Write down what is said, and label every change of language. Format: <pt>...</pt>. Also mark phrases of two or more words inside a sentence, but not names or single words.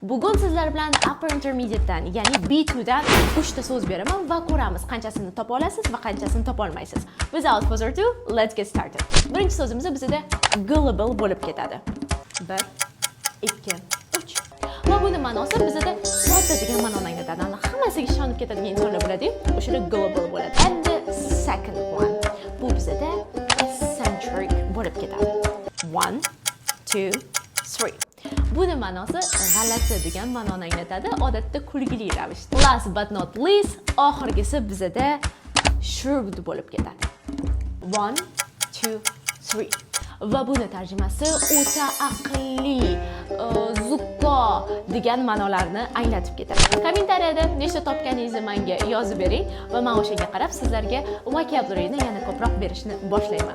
<uz>Bugun sizlar bilan</uz> <en>upper intermediate'dan,</en> <uz>ya'ni B2 dan 3 ta so'z beraman va ko'ramiz qanchasini topa olasiz va qanchasini topa olmaysiz.</uz> <en>Without further ado, let's get started.</en> <uz>Birinchi so'zimiz bizda gullible bo'lib ketadi. 1, 2, 3. Va buni ma'nosi bizda sodda degan ma'noni anglatadi. Hammasiga ishonib ketadigan insonlar bo'ladi-yu, o'shada gullible bo'ladi.</uz> <en>And the second one,</en> <uz>bu bizda eccentric bo'lib ketadi. 1, 2, 3. Buni ma'nosi g'alati degan ma'noni anglatadi, odatda kulgili ravishda.</uz> <en>Last but not least,</en> <uz>oxirgisi bizda shrewd bo'lib ketadi. 1, 2, 3. Va buni tarjimasi o'ta aqlli, zukko degan ma'nolarni anglatib ketadi. Kommentariyada nechta topganingizni menga yozib bering va men o'shaga qarab sizlarga vocabularyni yana ko'proq berishni boshlayman.</uz>